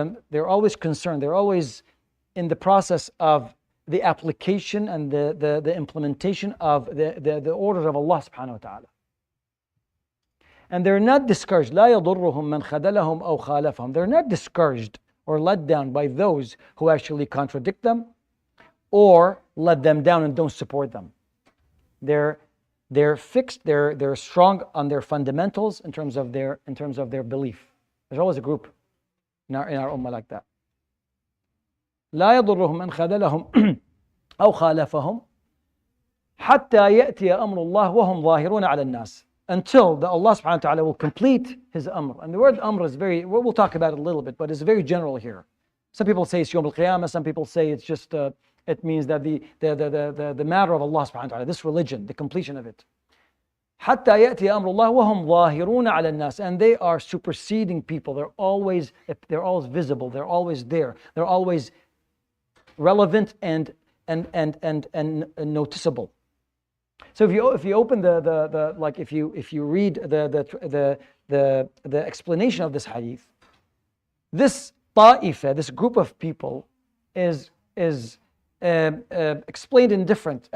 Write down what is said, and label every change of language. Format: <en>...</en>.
<en>they're always concerned. They're always in the process of the application and the implementation of the orders of Allah subhanahu wa ta'ala. And they're not discouraged.</en> <ar>لا يضرهم من خذلهم أو خالفهم.</ar> <en>They're not discouraged or let down by those who actually contradict them or let them down and don't support them. They're fixed, they're strong on their fundamentals in terms of their belief. There's always a group in our ummah like that.</en> <ar>لا يضرهم من خذلهم أو خالفهم حتى يأتي أمر الله وهم ظاهرون على الناس.</ar> <en>Until the Allah subhanahu wa ta'ala will complete His amr. And the word amr is we'll talk about it a little bit, but it's very general here. Some people say it's Yawm al-Qiyamah, some people say it's just, it means that the matter of Allah subhanahu wa ta'ala, this religion, the completion of it.</en> <ar>حتى يأتي أمر الله وهم ظاهرون على الناس.</ar> <en>And they are superseding people. They're always visible. They're always there. They're always relevant and noticeable. So if you open if you read the explanation of this hadith, this ta'ifa, this group of people, is explained in different.</en>